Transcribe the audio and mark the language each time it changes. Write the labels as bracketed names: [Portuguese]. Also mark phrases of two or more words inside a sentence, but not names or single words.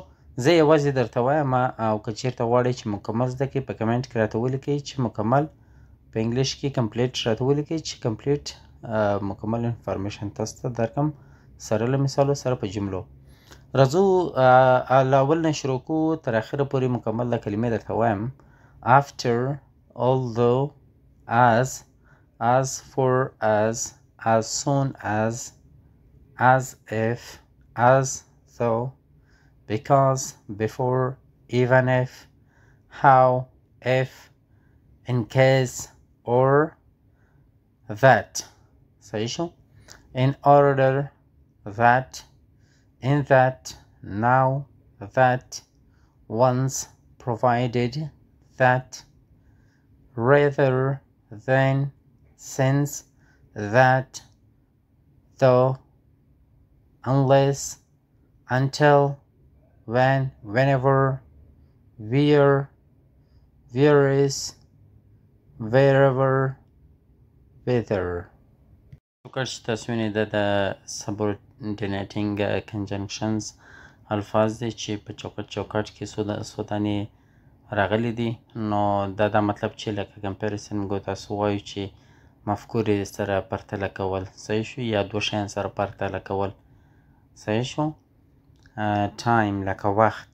[Pashto] زه یوازې درته وایم او که چېرته غواړئ چې مکمل زده کړئ په کمنټ کې راته ولیکئ چې مکمل په انګلیش کې کمپلیټ راته ولیکئ چې کمپلیټ مکمل انفارمیشن تاسو ته درکړم سره له مثالو سره په جملو. راځو له اول نه شروع کوو تر اخره پورې مکمل دا کلمې درته وایم. [English] after although as for as soon as if as though because before even if how if in case or that. [Pashto] صحیح شو؟ [English] in order that in that now that once provided that rather than since that though unless until when whenever where is wherever whether. [Pashto] وکړ چې تاسو وینئ دا د [English] subordinating conjunctions [Pashto] الفاظ دي چې په چوکاټ کې څو دانې راغلي دي. نو دا مطلب چې لکه کمپیریسن موږ تاسو وایو چې مفکورې سره پرتله کول. صحیح شو؟ یا دوه شیان سره پرتله کول. صحیح شو؟ ټایم لکه وخت.